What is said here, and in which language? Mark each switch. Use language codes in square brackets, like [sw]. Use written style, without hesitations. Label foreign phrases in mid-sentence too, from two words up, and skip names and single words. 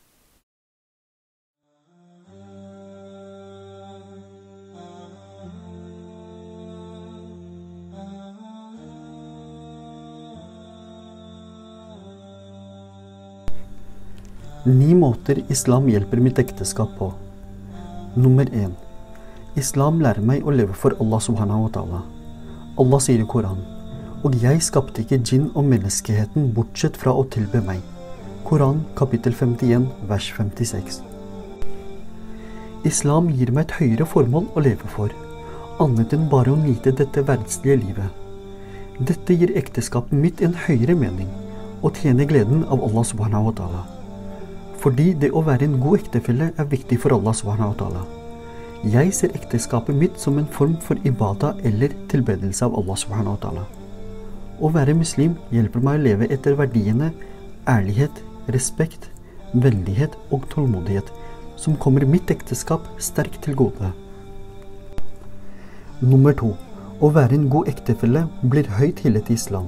[no] Ni måter islam hjelper mitt ekteskap på. Nummer 1. Islam lærer meg å leve for Allah [ar] سبحانه وتعالى. [no] Allah sier i Koran: «Og jeg skapte ikke djinn og menneskeheten bortsett fra å tilbe meg». Koran kapittel 51, vers 56. Islam gir meg et høyere formål å leve for, annet enn bare å nyte dette verdslige livet. Dette gir ekteskapet mitt en høyere mening, og tjener gleden av Allah [ar] سبحانه وتعالى. [no] Fordi det å være en god ektefelle er viktig for Allah [ar] سبحانه وتعالى. [no] Jeg ser ekteskapet mitt som en form for ibada eller tilbedelse av Allah [ar] سبحانه وتعالى. [no] Å være muslim hjelper meg å leve etter verdiene ærlighet, respekt, vennlighet og tålmodighet, som kommer mitt ekteskap sterkt til gode. Nummer 2. Å være en god ektefelle blir høyt hillet i islam.